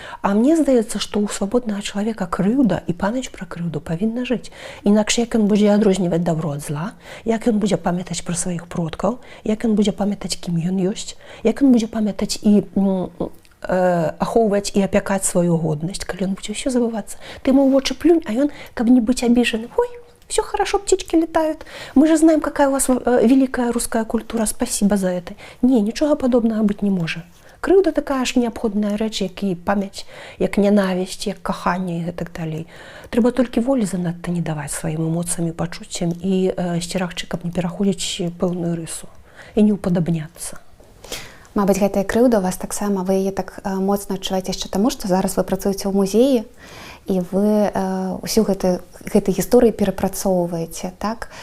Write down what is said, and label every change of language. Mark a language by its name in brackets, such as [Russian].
[Belarusian] А мне здаецца, што ў свабоднага чалавека крыўда і памяць пра крыўду павінна жыць. Інакш як ён будзе адрозніваць дабро ад зла, як ён будзе памятаць пра сваіх продкаў, як ён будзе памятаць, кім ён ёсць, як ён будзе памятаць і ахоўваць і апякаць сваю годнасць, калі ён будзе ўсё забывацца. [Russian] Ты ему в очи плюнь, [Belarusian] а ён, каб не быць абіжаны: [Russian] ой, все хорошо, птички летают. Мы же знаем, какая у вас великая русская культура. Спасибо за это. Не, ничего подобного быть не может. [Belarusian] Крыўда такая ж неабходная рэч, як і памяць, як нянавісць, як каханне і так далей. Трэба толькі волі занадта не даваць сваім эмоцыям і пачуццям і сцерагчы, каб не пераходзіць пэўную рысу і не ўпадабняцца. Мабыць, гэтая крыўда у вас таксама, вы яе так моцна адчуваеце яшчэ таму, што зараз вы працуеце ў музеі, і вы ўсю гэтай гісторыі перапрацоўваеце, так?